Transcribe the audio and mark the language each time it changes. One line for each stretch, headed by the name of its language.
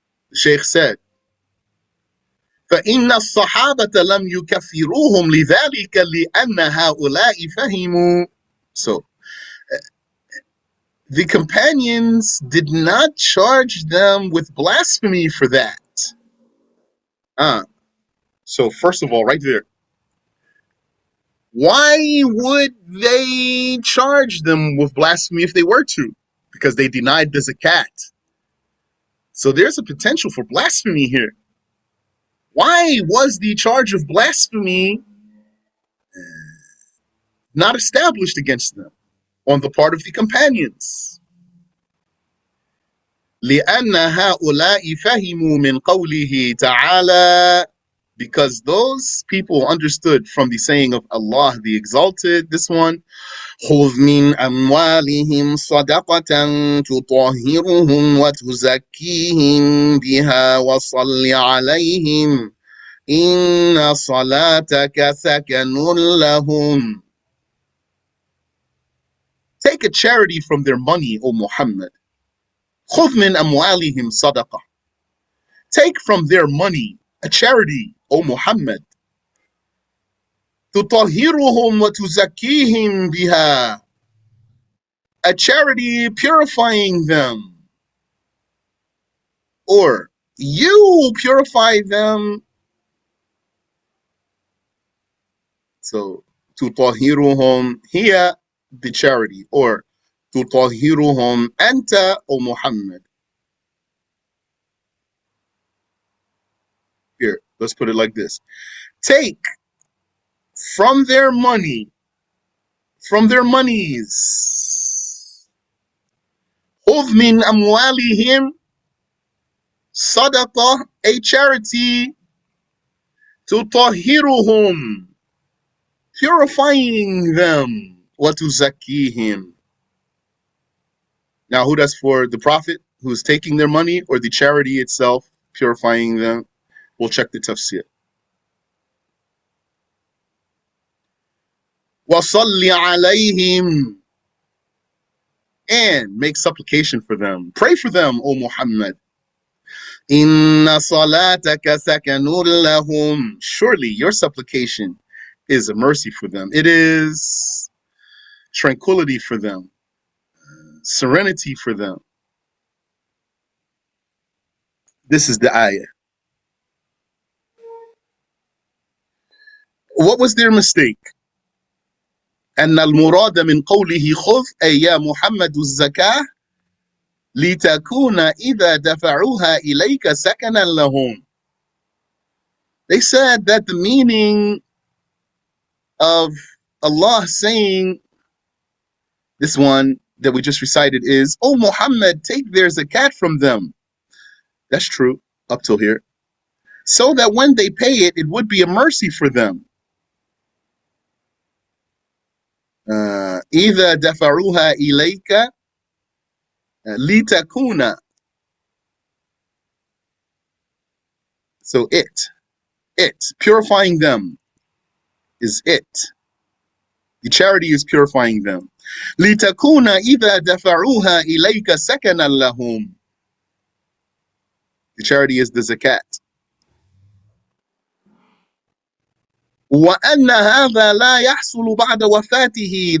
English: The Shaykh said,
Arabic: فإن الصحابة لم يكفروهم لذلك لأن هؤلاء فهموا.
English: So, the companions did not charge them with blasphemy for that. So first of all, right there, why would they charge them with blasphemy if they were to? Because they denied the zakat. So there's a potential for blasphemy here. Why was the charge of blasphemy not established against them on the part of the companions?
Arabic: لأن هؤلاء فهموا من قوله تعالى,
English: because those people understood from the saying of Allah the Exalted, this one,
Arabic: خذ من أموالهم صدقة تطهرهم وتزكيهم بها وصل عليهم إن صلاتك سكن لهم.
English: Take a charity from their money, O Muhammad.
Arabic: خذ من أموالهم صدقة.
English: Take from their money a charity, O Muhammad.
Arabic: تطهرهم وتزكيهم بها.
English: A charity purifying them. Or you purify them. So تطهرهم here the charity, or
Arabic: تطهرهم أنت
English: O Muhammad. Here, let's put it like this. Take from their money, from their monies.
Arabic: خذ من أموالهم صدقة,
English: a charity.
Arabic: تطهرهم,
English: purifying them.
Arabic: وتزكيهم.
English: Now, who that's for? The Prophet who's taking their money, or the charity itself purifying them? We'll check the tafsir.
Arabic: وَصَلِّ عَلَيْهِمْ,
English: and make supplication for them. Pray for them, O Muhammad.
Arabic: إِنَّ صَلَاتَكَ سَكَنٌ لَهُمْ.
English: Surely your supplication is a mercy for them. It is tranquility for them, serenity for them. This is the ayah. What was their mistake?
Arabic: أن المراد من قوله خذ أي يا محمد الزكاة لتكون إذا دفعوها إليك سكنا لهم.
English: They said that the meaning of Allah saying this one that we just recited is, "O Muhammad, take their zakat from them." That's true up till here. So that when they pay it, it would be a mercy for them.
Arabic: إذا دفعوها إليك لتكون.
English: So it. It. Purifying them is it. The charity is purifying them.
Arabic: لِتَكُونَ إِذَا دَفَعُوهَا إِلَيْكَ سَكَنًا لَهُمْ.
English: The charity is the zakat.
Arabic: وَأَنَّ هَذَا لَا يَحْصُلُ بَعْدَ وَفَاتِهِ.